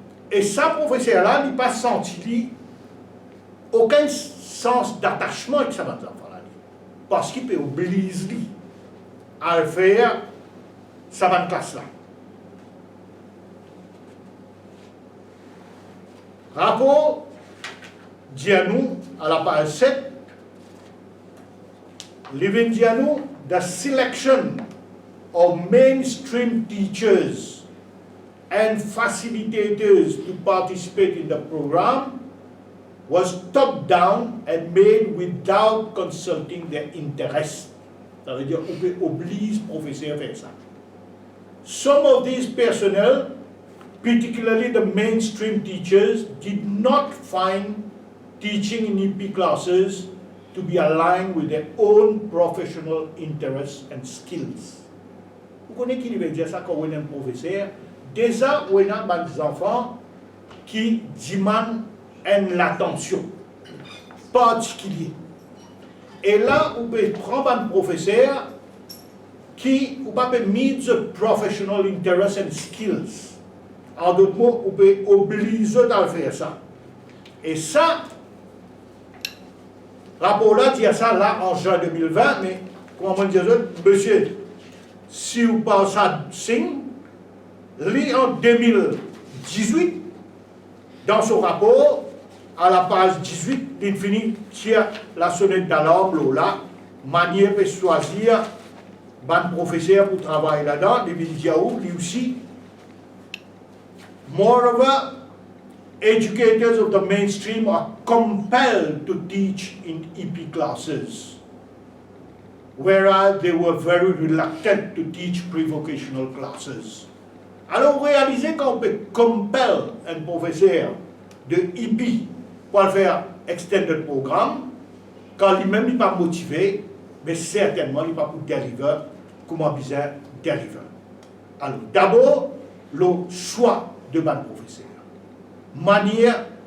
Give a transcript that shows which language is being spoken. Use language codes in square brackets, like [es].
[fr] Et ça, professeur-là, il n'a pas senti aucun sens d'attachement avec sa enfant-là. Parce qu'il peut obliger à faire sa classe-là. Rapport dit à nous, [en] à la page 7, Living dit à nous, the selection of mainstream teachers and facilitators to participate in the program was top down and made without consulting their interests. [fr] Ça veut dire qu'on peut obliger le professeur à faire ça. [en] Some of these personnel, particularly the mainstream teachers, did not find teaching in EP classes to be aligned with their own professional interests and skills. [fr] Vous connaissez qui veut dire ça quand on est un professeur? Déjà, on a des enfants qui demandent une attention particulière. Et là, on peut prendre un professeur qui ne peut pas [en] meet the professional interests and skills. [fr] En d'autres mots, on peut obliger à faire ça. Et ça, rapport-là dit ça là en juin 2020, mais comment on dit ça, monsieur, si vous parlez ça Singh, lit en 2018, dans son rapport, à la page 18, il finit tire la sonnette d'alarme là, manière de choisir un professeur pour travailler là-dedans, il dit lui aussi. [en] Moreover, educators of the mainstream are compelled to teach in EP classes, whereas they were very reluctant to teach pre-vocational classes. [fr] Alors, réalisez qu'on peut compel un professeur de EP pour faire extended programme, quand lui-même n'est pas motivé, mais certainement il n'est pas pour deliver, comment bien deliver. Alors, d'abord, le choix de ban professeur. Manière